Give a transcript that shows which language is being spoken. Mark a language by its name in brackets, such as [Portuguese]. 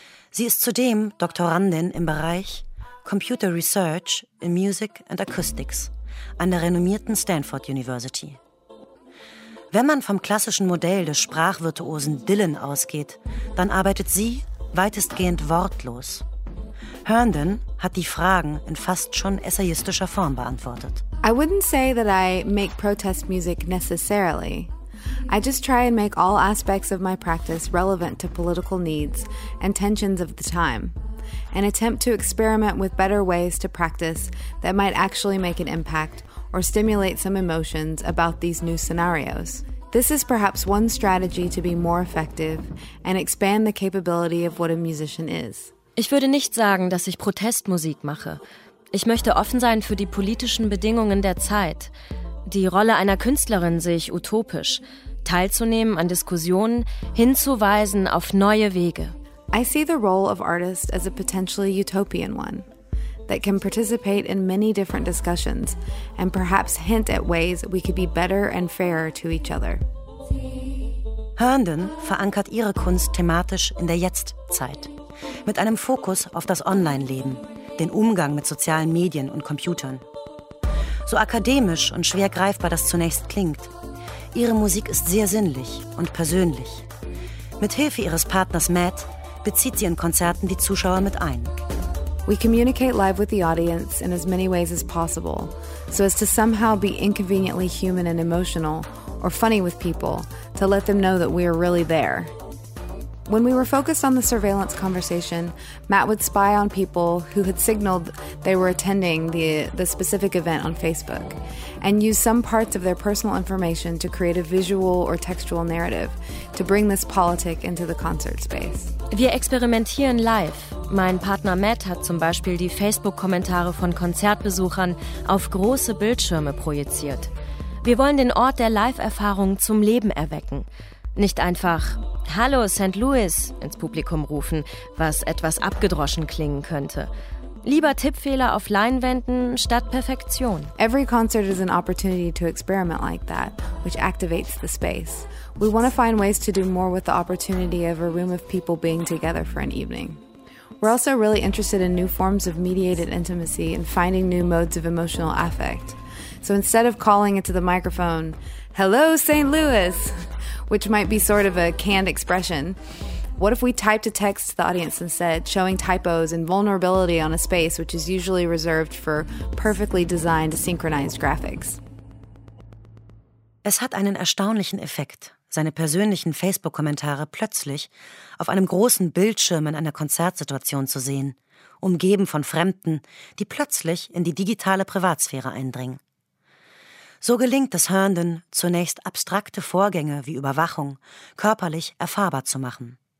[German] Sie ist zudem Doktorandin im Bereich Computer Research in Music and Acoustics an der renommierten Stanford University. Wenn man vom klassischen Modell des Sprachvirtuosen Dylan ausgeht, dann arbeitet sie weitestgehend wortlos. Herndon hat die Fragen in fast schon essayistischer Form beantwortet. [English] I wouldn't say that I make protest music necessarily. I just try and make all aspects of my practice relevant to political needs and tensions of the time. An attempt to experiment with better ways to practice that might actually make an impact or stimulate some emotions about these new scenarios. This is perhaps one strategy to be more effective and expand the capability of what a musician is. [German] Ich würde nicht sagen, dass ich Protestmusik mache. Ich möchte offen sein für die politischen Bedingungen der Zeit. Die Rolle einer Künstlerin sehe ich utopisch. Teilzunehmen an Diskussionen, hinzuweisen auf neue Wege. [English] I see the role of artist as a potentially utopian one, that can participate in many different discussions and perhaps hint at ways we could be better and fairer to each other. [German] Herndon verankert ihre Kunst thematisch in der Jetztzeit. Mit einem Fokus auf das Online-Leben, den Umgang mit sozialen Medien und Computern. So akademisch und schwer greifbar das zunächst klingt, ihre Musik ist sehr sinnlich und persönlich. Mit Hilfe ihres Partners Matt bezieht sie in Konzerten die Zuschauer mit ein. [English] We communicate live with the audience in as many ways as possible, so as to somehow be inconveniently human and emotional or funny with people, to let them know that we are really there. When we were focused on the surveillance conversation, Matt would spy on people who had signaled they were attending the specific event on Facebook and use some parts of their personal information to create a visual or textual narrative to bring this politic into the concert space. [German] Wir experimentieren live. Mein Partner Matt hat zum Beispiel die Facebook-Kommentare von Konzertbesuchern auf große Bildschirme projiziert. Wir wollen den Ort der Live-Erfahrung zum Leben erwecken. Nicht einfach "Hallo St. Louis" ins Publikum rufen, was etwas abgedroschen klingen könnte. Lieber Tippfehler auf Leinwänden statt Perfektion. [English] Every concert is an opportunity to experiment like that, which activates the space. We want to find ways to do more with the opportunity of a room of people being together for an evening. We're also really interested in new forms of mediated intimacy and finding new modes of emotional affect. So instead of calling into the microphone, "Hello St. Louis," which might be sort of a canned expression. What if we typed a text to the audience instead, showing typos and vulnerability on a space which is usually reserved for perfectly designed, synchronized graphics? [German] Es hat einen erstaunlichen Effekt, seine persönlichen Facebook-Kommentare plötzlich auf einem großen Bildschirm in einer Konzertsituation zu sehen umgeben von Fremden, die plötzlich in die digitale Privatsphäre eindringen. So gelingt es Herndon, zunächst abstrakte Vorgänge wie Überwachung körperlich erfahrbar zu machen.